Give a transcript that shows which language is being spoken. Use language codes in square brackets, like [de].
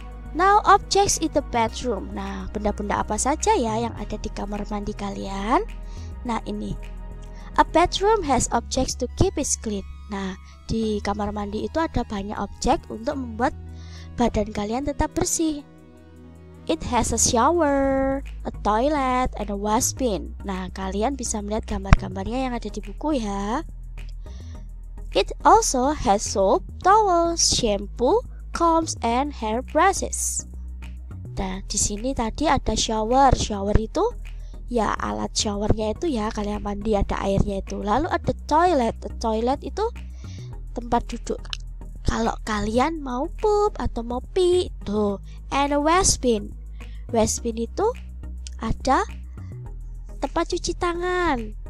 [en] Now objects in the bedroom. [id] Nah, benda-benda apa saja ya yang ada di kamar mandi kalian? Nah, ini. [en] A bedroom has objects to keep it clean. [id] Nah, di kamar mandi itu ada banyak objek untuk membuat badan kalian tetap bersih. [en] It has a shower, a toilet, and a wash bin. [id] Nah, kalian bisa melihat gambar-gambarnya yang ada di buku ya. [en] It also has soap, towels, shampoo, combs, and hair brushes. [id] Nah, di sini tadi ada shower. Shower itu ya alat showernya itu ya, kalian mandi ada airnya itu. Lalu ada toilet. Toilet itu tempat duduk kalau kalian mau pup atau mau pi tuh. [en] And a wash bin. [id] Wash bin itu ada tempat cuci tangan.